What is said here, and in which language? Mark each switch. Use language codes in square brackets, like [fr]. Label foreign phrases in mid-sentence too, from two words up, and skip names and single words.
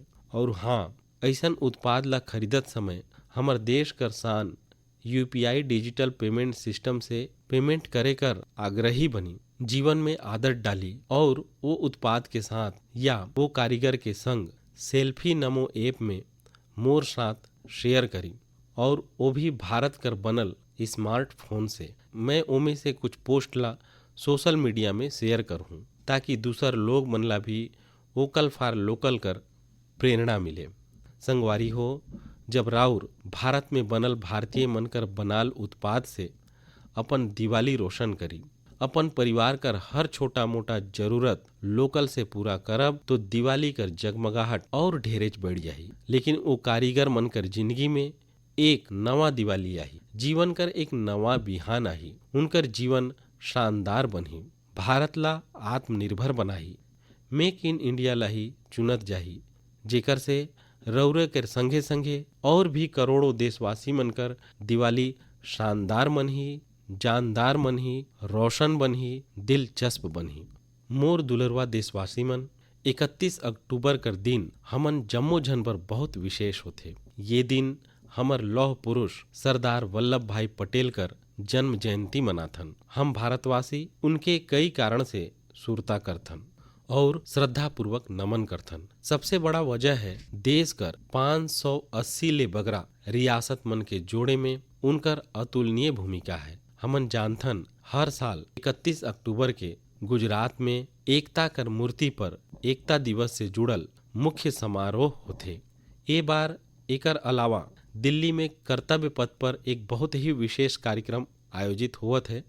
[hne] और हाँ, ऐसन उत्पाद ला खरीदत समय हमर देश कर शान UPI [en] digital payment system [hne] से पेमेंट करे कर आग्रही बनी, जीवन में आदत डाली और वो उत्पाद के साथ या वो कारीगर के संग सेल्फी नमो ऐप में मोर साथ शेयर करी और वो भी भारत कर बनल स्मार्टफोन से। मैं ओमे से कुछ पोस्ट ला [en] social media [hne] में शेयर करूँ ताकि दूसर लोग मन ला भी [en] vocal for local [hne] कर प्रेरणा मिले। संगवारी हो, जब राउर भारत में बनल भारतीय मन कर बनाल उत्पाद से अपन दिवाली रोशन करी, अपन परिवार कर हर छोटा मोटा जरूरत लोकल से पूरा करब तो दिवाली कर जगमगाहट और ढेरेच बढ़ जाही। लेकिन वो कारीगर मन कर जिंदगी में एक नवा दिवाली आही, जीवन कर एक नवा बिहान आही, उनकर जीवन शानदार बनही, भारत ला आत्मनिर्भर बनाही, [en] make in India [hne] ला ही चुनत जाही, जेकर से रौरे कर संगे संगे और भी करोड़ों देशवासी मनकर दिवाली शानदार मनही, जानदार मनही, रोशन बनही, दिलचस्प बनही। मोर दुलरवा देशवासी मन, 31 अक्टूबर कर दिन हमन जम्मो झन पर बहुत विशेष होथे। ये दिन हमर लौह पुरुष सरदार वल्लभ भाई पटेल कर जन्म जयंती मनाथन। हम भारतवासी उनके कई कारण से सुरता करथन और श्रद्धा पूर्वक नमन करथन। सबसे बड़ा वजह है देश कर 580 ले बगरा रियासत मन के जोड़े में उनकर अतुलनीय भूमिका है। हमन जानथन हर साल 31 अक्टूबर के गुजरात में एकता कर मूर्ति पर एकता दिवस से जुड़ल मुख्य समारोह होथे। ए बार एकर अलावा दिल्ली में कर्तव्य पथ पर एक बहुत ही विशेष कार्यक्रम आयोजित होवत है।